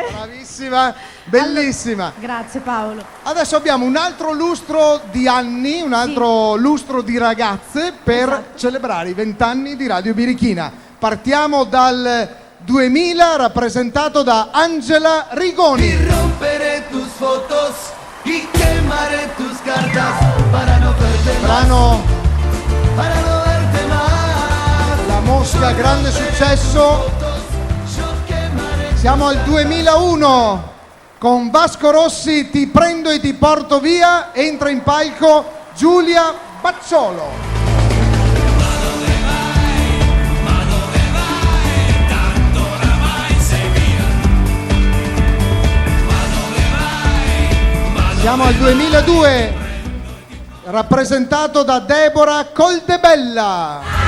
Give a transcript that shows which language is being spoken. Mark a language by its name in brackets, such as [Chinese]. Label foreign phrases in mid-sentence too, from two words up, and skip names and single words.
[Italian] Bravissima, bellissima. Grazie Paolo. Adesso abbiamo un altro lustro di anni, un altro lustro di ragazze per Esatto. celebrare i 20 anni di Radio Birichina. Partiamo dal 2000, rappresentato da Angela Rigoni. [Spanish] Y romperé tus fotos y quemaré tus cartas para no verte más, [Italian] Brano [Spanish] para no verte más. [Italian] La Mosca, grande successo. [Spanish] Yo quemaré. [Italian] Siamo al 2001 con Vasco Rossi, Ti prendo e ti porto via. Entra in palco Giulia Bacciolo. Siamo al 2002, rappresentato da Deborah Coldebella.